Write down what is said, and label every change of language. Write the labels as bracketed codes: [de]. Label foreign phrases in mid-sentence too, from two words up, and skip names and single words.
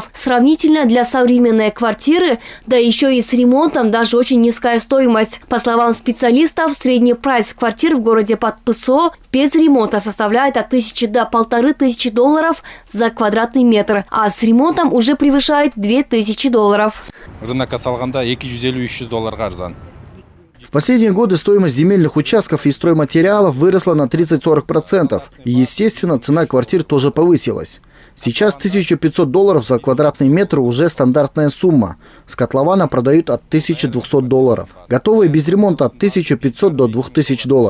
[ru] Сравнительно для современной квартиры, да еще и с ремонтом, даже очень низкая стоимость. По словам специалистов, средний прайс квартир в городе под ПСО без ремонта составляет от 1000 до $1500 за квадратный метр, а с ремонтом уже превышает $2000. [ky] Рынокка салганда $250-300 арзан. [ru] В последние годы стоимость земельных участков и стройматериалов выросла на 30-40%. И, естественно, цена квартир тоже повысилась. Сейчас $1500 за квадратный метр уже стандартная сумма. С котлована продают от $1200. Готовые без ремонта от $1500 до $2000.